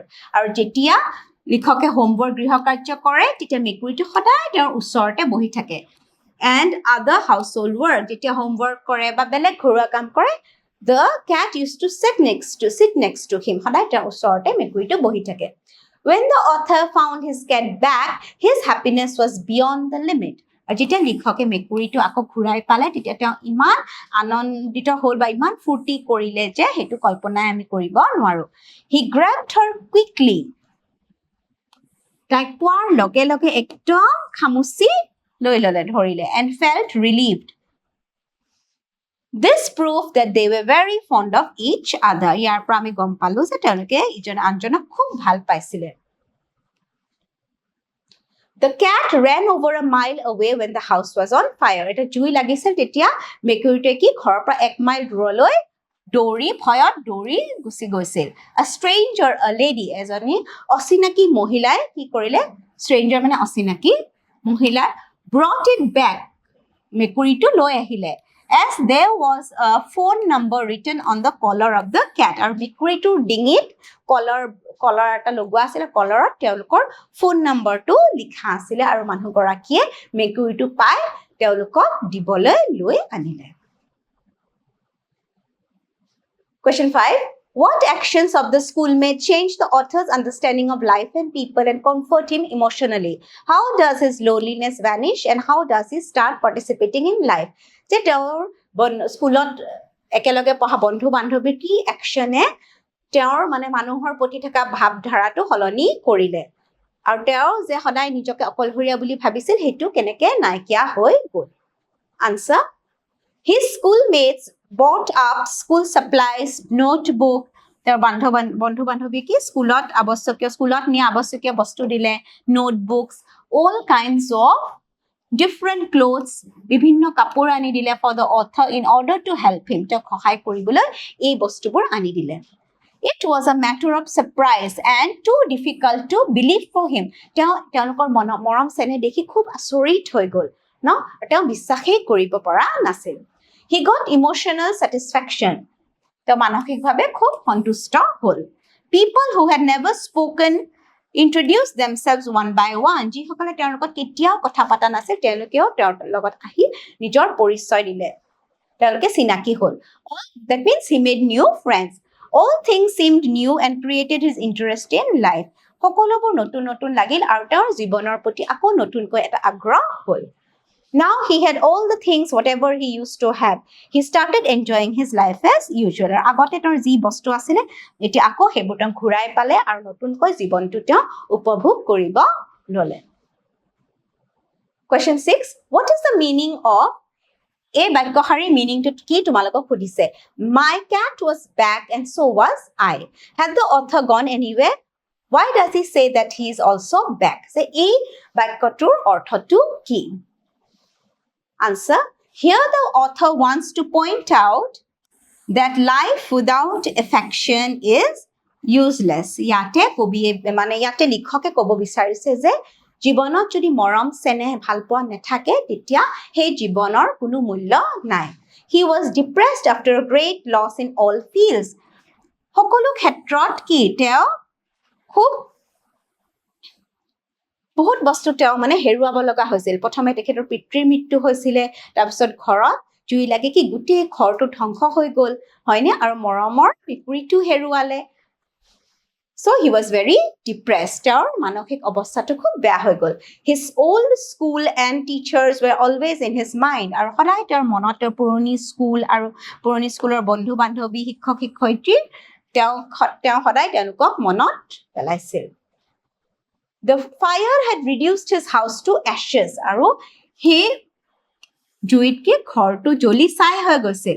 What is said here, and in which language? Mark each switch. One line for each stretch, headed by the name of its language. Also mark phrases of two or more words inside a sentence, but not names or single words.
Assamese: আৰু যেতিয়া লিখকে হোমৱৰ্ক গৃহকাৰ্য কৰে তেতিয়া মেকুৰীটো সদায় তেওঁৰ ওচৰতে বহি থাকে
English: And other household work.
Assamese: যেতিয়া homework কৰে বা বেলেগ ঘৰুৱা কাম কৰে
English: the cat used to sit next to him.
Assamese: সদায় তেওঁৰ ওচৰতে মেকুৰীটো বহি থাকে
English: When the author found his cat back, his happiness was beyond the limit.
Assamese: আৰু যেতিয়া লিখকে মেকুৰীটো আকৌ ঘূৰাই পালে তেতিয়া তেওঁ ইমান আনন্দিত হ'ল বা ইমান ফূৰ্তি কৰিলে যে সেইটো কল্পনাই আমি কৰিব নোৱাৰো
English: He grabbed her quickly.
Assamese: তাইক পোৱাৰ লগে লগে একদম খামুচি লৈ ললে ধৰিলে
English: and felt relieved. This proved that they were very fond of each other.
Assamese: ইয়াৰ পৰা আমি গম পালো যে তেওঁলোকে ইজনে আনজনক খুব ভাল পাইছিলে
English: The cat ran over a mile away when the house was on fire.
Assamese: এটা জুই লাগিছিল তেতিয়া মেকুৰীটোৱে কি ঘৰৰ পৰা 1 মাইল দূৰলৈ ভয়ত দৌৰি গুচি গৈছিল
English: A stranger, a lady,
Assamese: এজনী অচিনাকি মহিলাই কি কৰিলে stranger মানে অচিনাকি মহিলা
English: brought it back.
Assamese: মেকুৰীটো লৈ আহিলে
English: as there was a phone number written on the collar of the cat.
Assamese: আৰু মেকুৰীটোৰ ডিঙিত কলাৰ এটা লগোৱা আছিলে কলাৰত তেওঁলোকৰ ফোন নম্বৰটো লিখা আছিলে আৰু মানুহগৰাকীয়ে মেকুৰীটো পাই তেওঁলোকক দিবলৈ লৈ আনিলে
English: Question 5 What actions of the schoolmate changed the author's understanding of life and people and comfort him emotionally? How does his loneliness vanish and how does he start participating in life?
Assamese: যে তেওঁৰ স্কুলত একেলগে পঢ়া বন্ধু বান্ধৱীৰ কি একচনে তেওঁৰ মানে মানুহৰ প্ৰতি থকা ভাৱধাৰাটো সলনি কৰিলে আৰু তেওঁ যে সদায় নিজকে অকলশৰীয়া বুলি ভাবিছিল হেতু কেনেকে নাইকিয়া হৈ গ'ল
English: Answer His schoolmates bought up school supplies, notebook.
Assamese: তেওঁৰ বন্ধু বান্ধৱী কি স্কুলত নিয়া আৱশ্যকীয় বস্তু দিলে
English: notebooks, all kinds of different clothes,
Assamese: বিভিন্ন কাপোৰ আনি দিলে
English: for the author in order to help him.
Assamese: তেওঁক সহায় কৰিবলৈ এই বস্তুবোৰ আনি দিলে
English: It was a matter of surprise and too difficult to believe for him.
Assamese: তেওঁলোকৰ মৰম চেনেহ দেখি খুব আচৰিত হৈ গ'ল ন তেওঁ বিশ্বাসেই কৰিব পৰা নাছিল
English: He got emotional satisfaction.
Assamese: তেওঁ মানসিকভাৱে খুব সন্তুষ্ট হ'ল
English: People who had never spoken introduced themselves one by one.
Assamese: যিসকলে তেওঁৰ লগত কেতিয়াও কথা পতা নাছিল তেওঁলোকেও তেওঁৰ লগত আহি নিজৰ পৰিচয় দিলে তেওঁলোকে চিনাকি হ'ল
English: That means he made new friends. All things seemed new and created his interest in life.
Assamese: সকলোবোৰ নতুন নতুন লাগিল আৰু তেওঁৰ জীৱনৰ প্ৰতি আকৌ নতুনকৈ এটা আগ্ৰহ হ'ল
English: Now he had all the things whatever he used to have. He started enjoying his life as usual.
Assamese: আগতে তেওঁৰ যি বস্তু আছিল এতিয়া আকৌ হেবোৰ তেওঁ ঘূৰাই পালে আৰু নতুনকৈ জীৱনটো তেওঁ উপভোগ কৰিব ললে
English: Question 6 What is the meaning of
Assamese: এই বাক্যশাৰীৰ মিনিংটো কি তোমালোকক সুধিছে
English: My cat was back and so was I. Had the author gone anywhere? Why does he say that he is also back?
Assamese: এই বাক্যটোৰ অৰ্থটো কি
English: Answer Here the author wants to point out that life without affection is useless.
Assamese: ইয়াতে কবিয়ে মানে ইয়াতে লিখকে ক'ব বিচাৰিছে যে জীৱনত যদি মৰম চেনেহ ভালপোৱা নাথাকে তেতিয়া সেই জীৱনৰ কোনো মূল্য নাই.
English: He was depressed after a great loss in all fields.
Assamese: সকলো ক্ষেত্ৰত কি তেওঁ খুব বহুত বস্তু তেওঁ মানে হেৰুৱাব লগা হৈছিল. প্ৰথমে তেখেতৰ পিতৃৰ মৃত্যু হৈছিলে, তাৰপিছত ঘৰত জুই লাগি কি গোটেই ঘৰটো ধ্বংস হৈ গ'ল, হয়নে? আৰু মৰমৰ মেকুৰীটো হেৰুৱালে.
English: So he was very depressed.
Assamese: তেওঁৰ মানসিক অৱস্থাটো খুব বেয়া হৈ গ'ল.
English: His old school and teachers were always in his mind.
Assamese: আৰু সদায় তেওঁৰ মনত তেওঁৰ পুৰণি স্কুল আৰু পুৰণি স্কুলৰ বন্ধু বান্ধৱী শিক্ষক শিক্ষয়িত্ৰী তেওঁ সদায় তেওঁলোকক মনত পেলাইছিল.
English: The fire had reduced his house to ashes.
Assamese: আৰু সেই জুইতকে ঘৰটো জ্বলি ছাই হৈ গৈছিল.